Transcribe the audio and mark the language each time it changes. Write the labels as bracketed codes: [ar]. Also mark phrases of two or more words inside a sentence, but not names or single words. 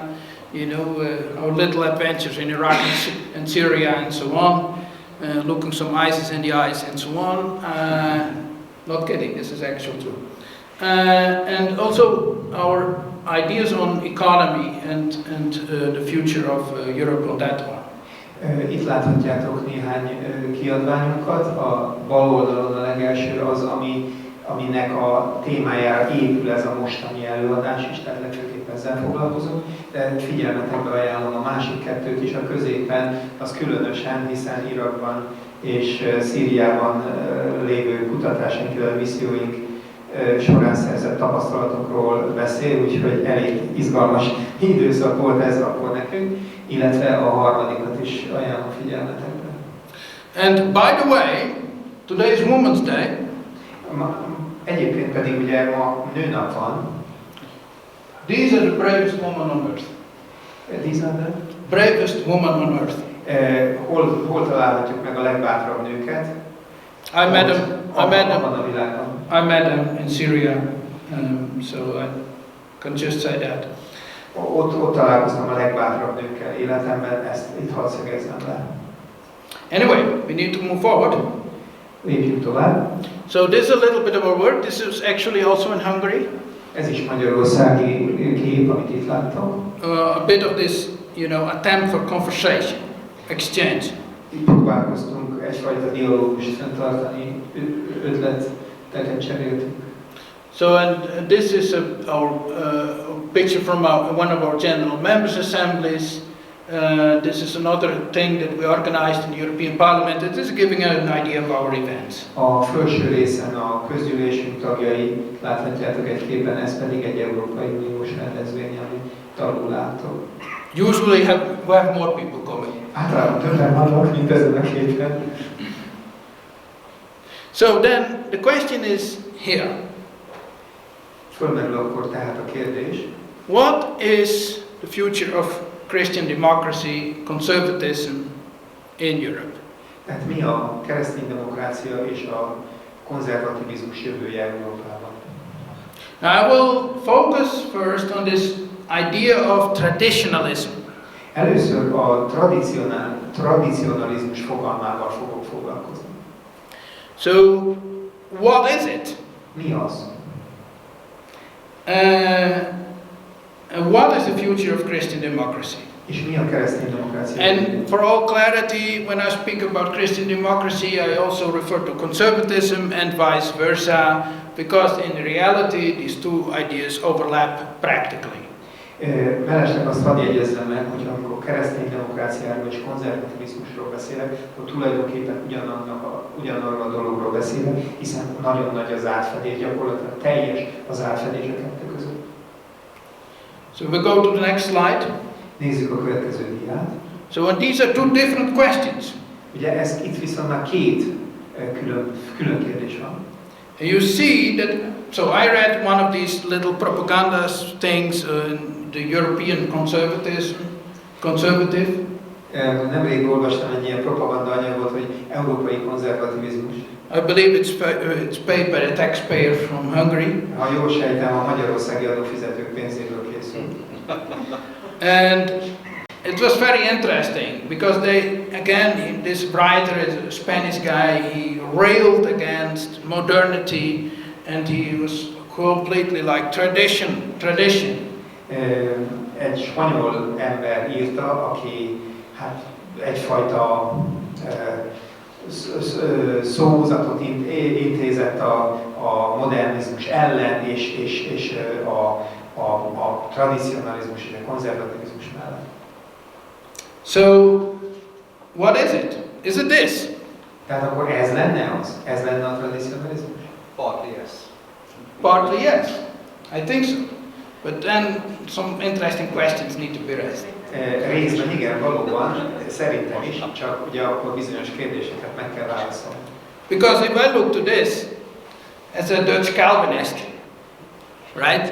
[en] You know, our little adventures in Iraq and Syria and so on, looking some ISIS in the eyes and so on. Not kidding, this is actually true. And also our ideas on economy and the future of Europe on that one. [hu] Itt láthatjátok néhány kiadványunkat. A bal oldalon a legelső az, aminek a témájára épül ez a mostani előadás is, tehát legfőképpen ezzel foglalkozunk. De figyelmetekbe ajánlom a másik kettőt is, a középen, az különösen, hiszen Irakban és Szíriában lévő kutatásaink, illetve misszióink során szerzett tapasztalatokról beszél, úgyhogy elég izgalmas időszak volt ez akkor nekünk, illetve a harmadikat is ajánlom figyelmetekbe. [en] And by the way, today is Women's Day. [hu] Egyébként pedig ugye ma nőnap van. [en] These are the bravest women on earth. These are the bravest women on earth. [hu] Hol találhatjuk meg a legbátrabb nőket? [en] I met them in Syria, so I can just say that. [hu] Ott találkoztam a legbátrabb nőkkel életemben, ezt itt hadd szögezzem le. [en] Anyway, we need to move forward. [hu] Lépjünk tovább. [en] So this is a little bit of our work. This is actually also in Hungary. [hu] Ez is magyarországi kép, amit itt láttam. [en] A bit of this, you know, attempt for conversation, exchange. [hu] Itt próbálkoztunk egyfajta dialógust fenntartani, ötleteket cseréltünk. [en] So, and this is our picture from one of our general members' assemblies. This is another thing that we organized in the European Parliament. It is giving an idea of our events. [hu] A felső részen a közgyűlésünk tagjai, láthatjátok egy képen, ez pedig egy Európai Uniós rendezvény, amit alul látok. [en] Usually we have more people coming. [hu] Általában többen vannak, mint ezen a képen. [en] So then the question is here. [hu] Fölmerül akkor tehát a kérdés. [en] What is the future of Christian democracy, conservatism in Europe? [hu] Tehát mi a kereszténydemokrácia és a konzervativizmus jövője Európában? [en] Now I will focus first on this idea of traditionalism. [hu] Először a tradicionalizmus fogalmával fogok foglalkozni. [en] So, what is it? [hu] Mi az? [en] And what is the future of Christian democracy? [hu] És mi a kereszténydemokrácia? [en] And for all clarity, when I speak about Christian democracy, I also refer to conservatism and vice versa, because in reality these two ideas overlap practically. [hu] Mellesleg azt hadd jegyezzem meg, hogy amikor kereszténydemokráciáról és konzervativizmusról beszélek, akkor tulajdonképpen ugyanarról a dologról beszélek, hiszen nagyon nagy az átfedés, gyakorlatilag teljes az átfedés a kettő között. [en] So we go to the next slide. [hu] Nézzük a következő diát. [en] So and these are two different questions. [hu] Ugye itt viszont már két külön kérdés van. [en] And you see that, so I read one of these little propaganda things the European conservative. [hu] Nemrég olvastam egy ilyen propaganda anyagot, hogy európai konzervativizmus. [en] I believe it's paid by the taxpayer from Hungary. [hu] Ha jól sejtem, a magyarországi adófizetők pénzéből készült. [en] And it was very interesting because this writer is a Spanish guy, he railed against modernity and he was completely like tradition. [hu] Egy spanyol ember írta, aki hát egyfajta szózatot intézett a modernizmus ellen és a tradicionalizmus és a konzervativizmus mellett. [en] So, what is it? Is it this? [hu] Tehát akkor ez lenne az? Ez lenne a tradicionalizmus? [en] Partly yes. Partly yes, I think so. But then some interesting questions need to be raised. [hu] Részben igen, valóban, szerintem is, csak ugye akkor bizonyos kérdéseket meg kell válaszolni. [en] Because if I look to this as a Dutch Calvinist, right?